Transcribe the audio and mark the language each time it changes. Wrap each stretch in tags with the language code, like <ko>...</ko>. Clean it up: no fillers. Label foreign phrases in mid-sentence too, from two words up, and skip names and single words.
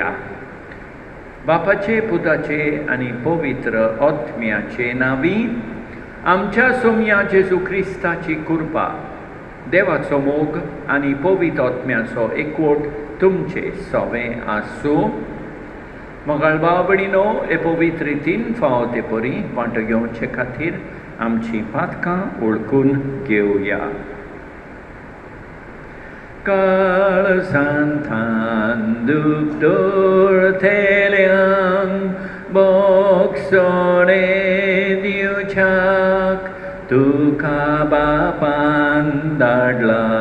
<kok>बापाचे, पुताचे आनी पवित्र आत्म्याचे नांवी आमच्या सोमया जेजू क्रिस्ताची कृपा, देवाचो मोग आनी पवित्र आत्म्याचो एकवट तुमचे सवें आसूं. मोगाळ भाव भयणीनो, हे पवित्र रितीन फावो ते परी वांटो घेवचे खातीर आमचीं पातकां ओळखून घेवया. Kalsantan duktor teliang boksone diucak tuka bapan dadla</kok>